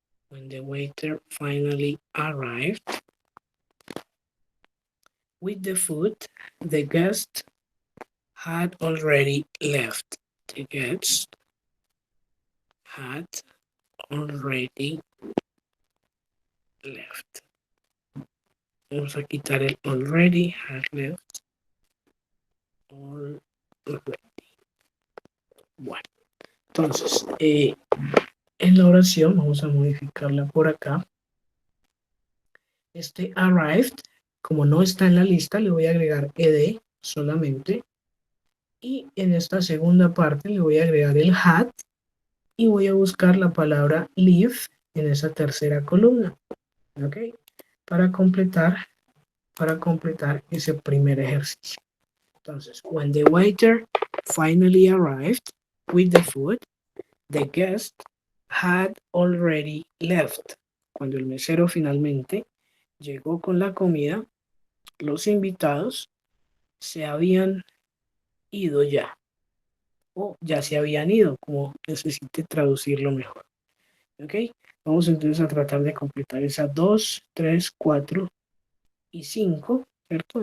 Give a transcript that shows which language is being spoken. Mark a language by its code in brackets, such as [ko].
[en] When the waiter finally arrived with the food, the guest had already left. The guest had already left. [es] Vamos a quitar el already, had left, already. Bueno, entonces, en la oración vamos a modificarla por acá. Este arrived, como no está en la lista, le voy a agregar ed solamente. Y en esta segunda parte le voy a agregar el had y voy a buscar la palabra leave en esa tercera columna. ¿Ok? Para completar ese primer ejercicio. [en] Entonces, when the waiter finally arrived with the food, the guest had already left. [es] Cuando el mesero finalmente llegó con la comida, los invitados se habían ido ya, o ya se habían ido, como necesite traducirlo mejor. ¿Ok? Vamos entonces a tratar de completar esas 2, 3, 4 y 5, ¿cierto?